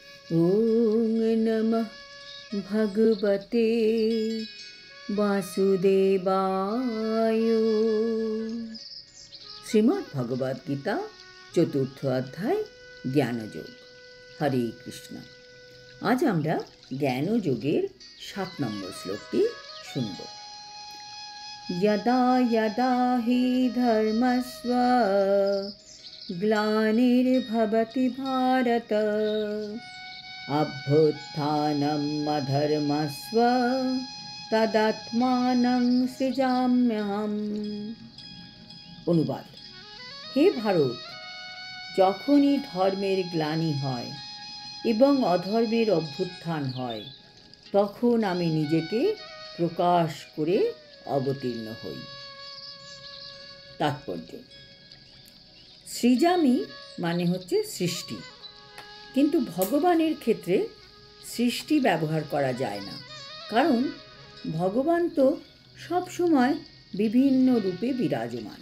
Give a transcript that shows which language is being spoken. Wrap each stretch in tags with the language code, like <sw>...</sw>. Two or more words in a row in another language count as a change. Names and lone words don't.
<sa>ओं नमः भगवते वासुदेवाय।</sa> <bn>শ্রীমদ্ ভগবদ গীতা চতুর্থ অধ্যায় জ্ঞানযোগ। হরে কৃষ্ণ। আজ আমরা জ্ঞানযোগের 7 নম্বর শ্লোকটি শুনব।</bn> <sa>यदा यदा हि धर्मस्व ग्लानिर्भवति भारत अभ्युत्थानम् अधर्मस्व तदात्मानं सृजाम्यहम्।</sa> <bn>অনুবাদ। হে ভারত, যখনই ধর্মের গ্লানি হয় এবং অধর্মের অভ্যুত্থান হয়, তখন আমি নিজেকে প্রকাশ করে অবতীর্ণ হই। তাৎপর্য: সৃজামি মানে হচ্ছে সৃষ্টি, কিন্তু ভগবানের ক্ষেত্রে সৃষ্টি ব্যবহার করা যায় না, কারণ ভগবান তো সবসময় বিভিন্ন রূপে বিরাজমান।</bn>